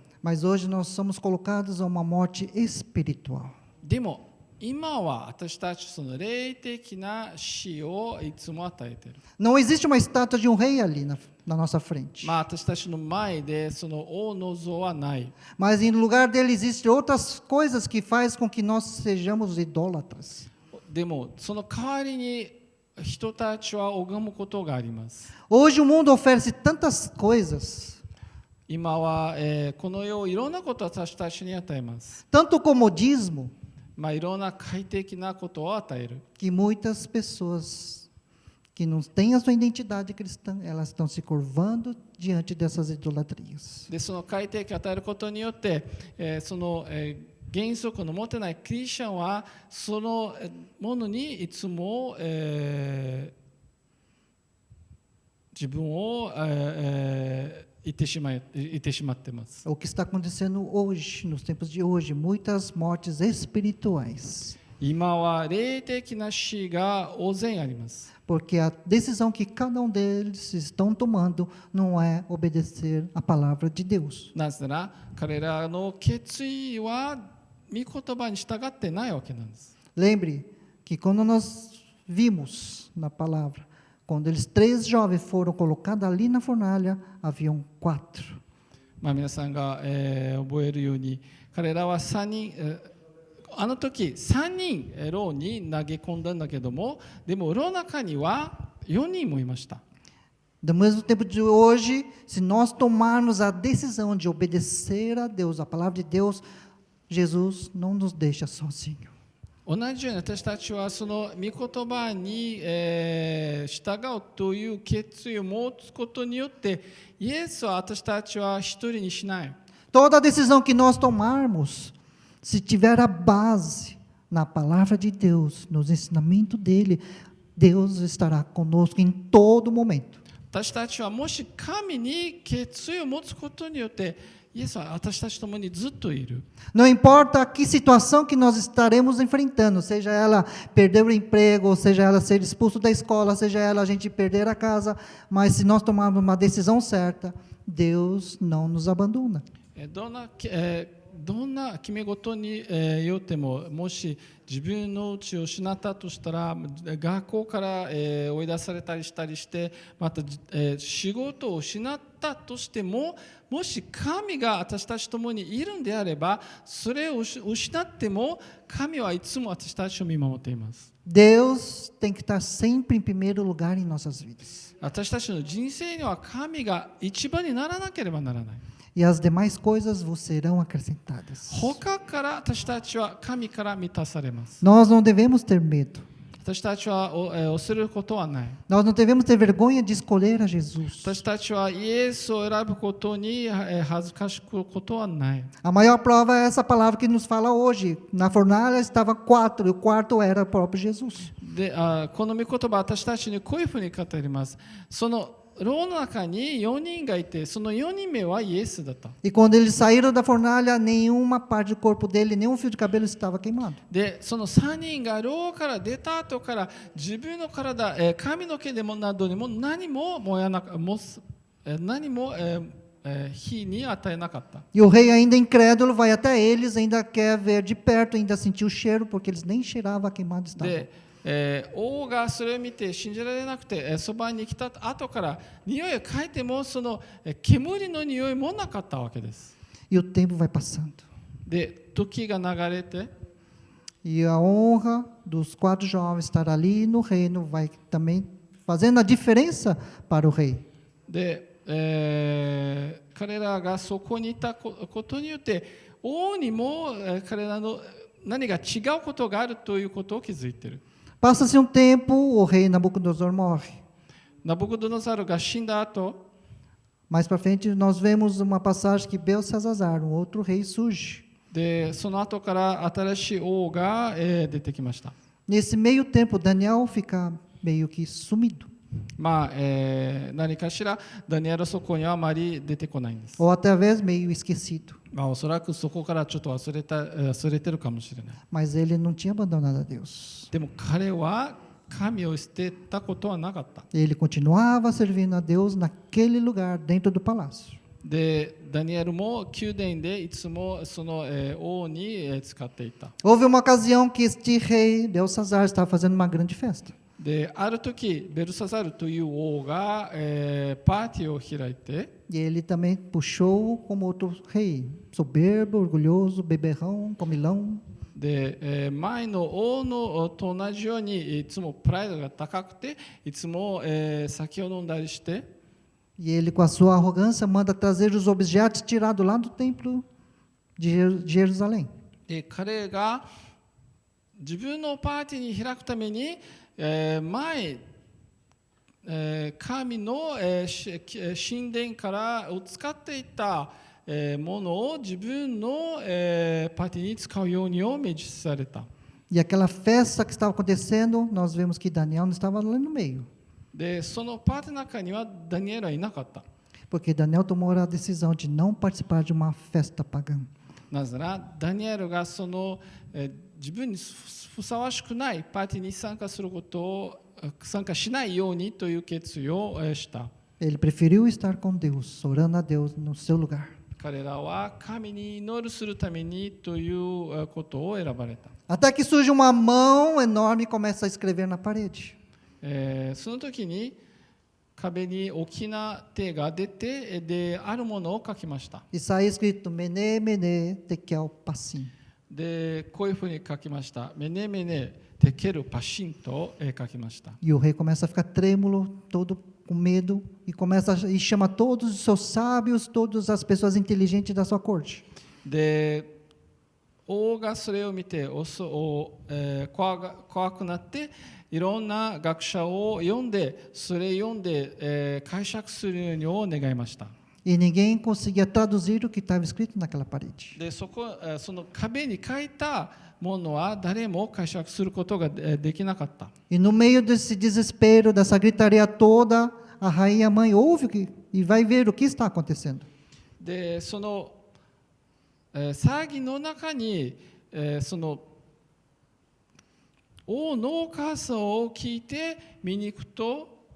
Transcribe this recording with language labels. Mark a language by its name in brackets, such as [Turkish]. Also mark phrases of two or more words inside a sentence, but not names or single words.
[Portuguese] Mas hoje nós somos colocados a uma morte espiritual. [Japanese] でも今は私たちその霊的な死をいつも与えている。 [Portuguese] Não existe uma estátua de um rei ali na nossa frente. [Japanese] まあ私たちの前でその王の像はない。 [Portuguese] Mas em lugar dele existem outras coisas que faz com que nós sejamos idólatras. [Japanese] でもその代わりに人たちは拝むことがあります。 [Portuguese] Hoje o mundo oferece tantas coisas, [Japanese] 今は、この世いろんなことを私たちに与えます。 [Portuguese] tanto comodismo, [Japanese] まあいろんな快適なことを与える。 [Portuguese] que muitas pessoas que não têm a sua identidade cristã, elas estão se curvando diante dessas idolatrias. [Japanese] でその快適を与えることによって、その、原則の持てないクリスチャンはそのものにいつも、自分を、言ってしまっています。 [Portuguese] O que está acontecendo hoje, nos tempos de hoje, muitas mortes espirituais. [Japanese] 今は霊的な死が大勢あります。 [Portuguese] Porque a decisão que cada um deles estão tomando não é obedecer a palavra de Deus. [Japanese] なぜなら彼らの決意は御言葉に従ってないわけなんです。 [Portuguese] Lembre que quando nós vimos na palavra, quando eles 3 jovens foram colocados ali na fornalha, haviam 4. [Japanese] まあ皆さんが、覚えるように彼らは3人、あの時3人牢に投げ込んだんだけども、でも牢の中には4人もいました。 [Portuguese] Do mesmo tempo de hoje, se nós tomarmos a decisão de obedecer a Deus, a palavra de Deus, Jesus não nos deixa sozinhos. [Japanese] 同じように私たちはその御言葉に、従うという決意を持つことによってイエスは私たちは一人にしない。 [Portuguese] Toda decisão que nós tomarmos, se tiver a base na palavra de Deus, nos ensinamentos dele, Deus estará conosco em todo momento. [Japanese] 私たちはもし神に決意を持つことによってイエスは私たちと共にずっといる。 [Portuguese] Não importa que situação que nós estaremos enfrentando, seja ela perder o emprego, seja ela ser expulso da escola, seja ela a gente perder a casa, mas se nós tomarmos uma decisão certa, Deus não nos abandona. [Japanese] どんな決め事によっても、もし自分の家を失ったとしたら、学校から追い出されたりしたりして、また仕事を失ったとしても、もし神が私たちと共にいるんであれば、それを失っても神はいつも私たちを見守っています。 [Portuguese] Deus tem que estar sempre em primeiro lugar em nossas vidas. [Japanese] 私たちの人生には神が一番にならなければならない。 [Portuguese] E as demais coisas vos serão acrescentadas. [Japanese] 他から私たちは神から満たされます。 [Portuguese] Nós não devemos ter medo. [Japanese] 私たちは恐れることはない。 [Portuguese] Nós não devemos ter vergonha de escolher a Jesus. [Japanese] 私たちはイエスを選ぶことに恥ずかしくことはない。 [Portuguese] A maior prova é essa palavra que nos fala hoje. Na fornalha estava 4 e o quarto era o próprio Jesus. [Japanese] で、この御言葉、私たちにこういうふうに語ります。その牢の中に4人がいて、その4人目はイエスだった。 [Portuguese] E quando eles saíram da fornalha, nenhuma parte do corpo dele, nenhum fio de cabelo estava queimado. [Japanese] で、その3人が牢から出た後から自分の体、髪の毛でもなどにも何も燃やなか何も火に与えなかった。 [Portuguese] E o rei, ainda incrédulo, vai até eles, ainda quer ver de perto, ainda sentiu o cheiro, porque eles nem cheiravam a queimado estavam. [Japanese] で王がそれを見て信じられなくて、そばに来た後から匂いを嗅いでもその煙の匂いもなかったわけです。 [Portuguese] E o tempo vai passando. [Japanese] で、時が流れて、 [Portuguese] E a honra dos 4 jovens estar ali no reino vai também fazendo a diferença para o rei. [Japanese] で、彼らがそこにいたことによって王にも彼らの何が違うことがあるということを気づいている。 [Portuguese] Passa-se um tempo, o rei Nabucodonosor morre. [Japanese] ナブコドノザルが死んだ後、 [Portuguese] Mais para frente, nós vemos uma passagem que Belsazar, um outro rei, surge. [Japanese] でその後から新しい王が出てきました。 [Portuguese] Nesse meio tempo, Daniel fica meio que sumido. [Japanese] まあ何かしらダニエルはそこにはあまり出てこないんです。 [Portuguese] Ou até talvez meio esquecido. [Japanese] まあおそらくそこからちょっと忘れてるかもしれない。 [Portuguese] Mas ele não tinha abandonado a Deus. [Japanese] でも彼は神を捨てたことはなかった。 [Portuguese] Ele continuava servindo a Deus naquele lugar, dentro do palácio. [Japanese] でダニエルも宮殿でいつもその王に使っていた。 [Portuguese] Houve uma ocasião que este rei, Belsazar, estava fazendo uma grande festa. [Japanese] である時ベルサザルという王がパーティーを開いて、 [Portuguese] E ele também puxou como outro rei, soberbo, orgulhoso, beberrão, comilão. [Japanese] で前の王のと同じようにいつもプライドが高くていつも酒を飲んだりして、 [Portuguese] E ele, com a sua arrogância, manda trazer os objetos tirados lá do templo de Jerusalém. [Japanese] で彼が自分のパーティーに開くために神の神殿からを使っていたものを自分のパーティーに使うようにを命じされた。 [Portuguese] E aquela festa que estava acontecendo, nós vemos que Daniel não estava lá no meio. [Japanese] でそのパーティーの中にはダニエルはいなかった。 [Portuguese] Porque Daniel tomou a decisão de não participar de uma festa pagã. [Japanese] なぜならダニエルがその自分にふさわしくないパーティーに参加しないようにという決意をした。 [Portuguese] Ele preferiu estar com Deus, orando a Deus no seu lugar. [Japanese] 彼らは神に祈るするためにということを選ばれた。 [Portuguese] Até que surge uma mão enorme e começa a escrever na parede. [Japanese] その時に壁に大きな手が出てであるものを書きました。 [Portuguese] E sai escrito Mene, Mene, Tekel, Passim. [Japanese] でこういうふうに書きました。メネメネテケルパシンと書きました。 [Portuguese] E o rei começa a ficar trêmulo, todo com medo, e chama todos os seus sábios, todas as pessoas inteligentes da sua corte. [Japanese] で王がそれを見て怖くなっていろんな学者を読んでそれを読んで解釈するように願いました。 [Portuguese] E ninguém conseguia traduzir o que estava escrito naquela parede. [Japanese] でその壁に書いたものは誰も解釈することができなかった。 [Portuguese] E no meio desse desespero, dessa gritaria toda, a rainha mãe ouve e vai ver o que está acontecendo. [Japanese] でその騒ぎの中に、その王の感想を聞いて見に行くと、